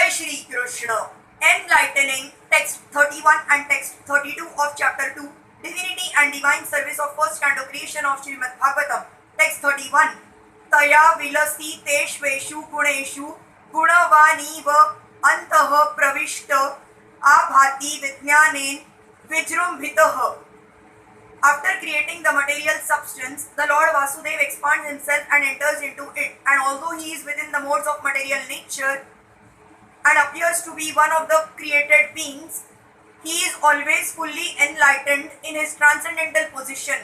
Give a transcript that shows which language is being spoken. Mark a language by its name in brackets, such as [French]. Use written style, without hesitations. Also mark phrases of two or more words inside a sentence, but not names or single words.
[English] Shri Krishna. Enlightening text 31 and text 32 of chapter 2, Divinity and Divine Service of first Canto creation of Srimad Bhagavatam. Text 31. [Sanskrit] तया विलसितेष्वेषु गुणेषु गुणवानिव अन्तः प्रविष्ट आभाति विज्ञानेन विजृम्भितः. [English] After creating the material substance, the Lord Vasudeva expands himself and enters into it. And although he is within the modes of material nature and appears to be one of the created beings, he is always fully enlightened in his transcendental position.